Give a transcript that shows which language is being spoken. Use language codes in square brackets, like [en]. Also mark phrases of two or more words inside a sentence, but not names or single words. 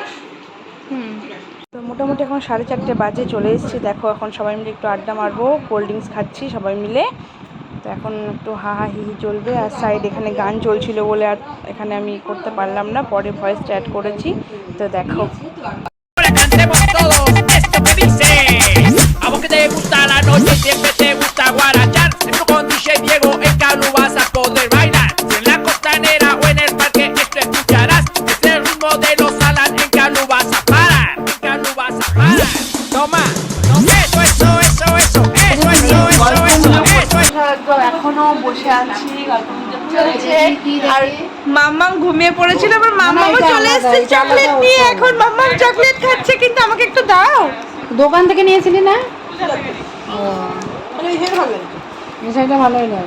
[bn] তো মোটামুটি এখন 4:30 বাজে, চলে এসেছি। দেখো এখন সবাই মিলে একটু আড্ডা মারবো, [en] cold drinks [bn] খাচ্ছি সবাই মিলে। তো এখন একটু হা হা হি হি চলবে। আর সাইড এখানে গান চলছিল বলে আর এখানে আমি করতে পারলাম না, পরে ভয়েসটা অ্যাড করেছি। তো দেখো [es] Ahora cantemos todos esto que dice. A vos que te gusta la noche, siempre te gusta guarachar. Siempre con DJ Diego en Calo vas a poder bailar. Si en la costanera o en el parque esto escucharás. Es el ritmo de los Alan, en Calo vas a parar. En Calo vas a parar. Toma, eso, eso, eso, eso, eso, eso, eso, eso, eso, eso. [bn] এখনো বসে আছি, গল্প গুজব চলছে। আর মাম্মাম ঘুমিয়ে পড়েছিল, আবার মাম্মামও চলে এসেছে চকলেট নিয়ে। এখন মাম্মাম চকলেট খাচ্ছে, কিন্তু আমাকে একটু দাও। দোকান থেকে নিয়েছিলি না? মিঠাইটা ভালোই লাগে।